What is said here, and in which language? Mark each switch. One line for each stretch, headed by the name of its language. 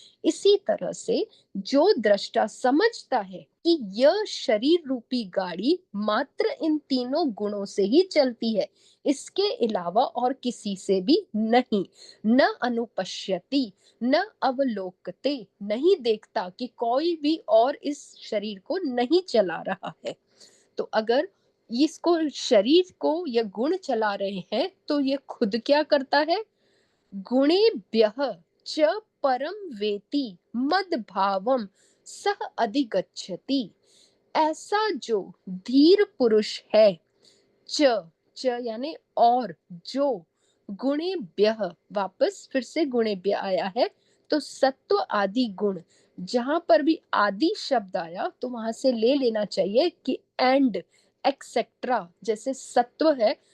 Hindi: इसी तरह से जो दृष्टा समझता है कि यह शरीर रूपी गाड़ी मात्र इन तीनों गुणों से ही चलती है, इसके अलावा और किसी से भी नहीं,
Sanskrit: न अनुपश्यति, न अवलोकते,
Hindi: नहीं देखता कि कोई भी और इस शरीर को नहीं चला रहा है। तो अगर इसको, शरीर को ये गुण चला रहे हैं तो ये खुद क्या करता है?
Sanskrit: गुणेभ्यः च परम वेति मद्भावम सह अधिगच्छति।
Hindi: ऐसा जो धीर पुरुष है, च, च यानी और, जो गुणेभ्यः, वापस फिर से गुणेभ्य आया है तो सत्व आदि गुण, जहां पर भी आदि शब्द आया तो वहां से ले लेना चाहिए कि
English: And et cetera.
Hindi: जैसे सत्व है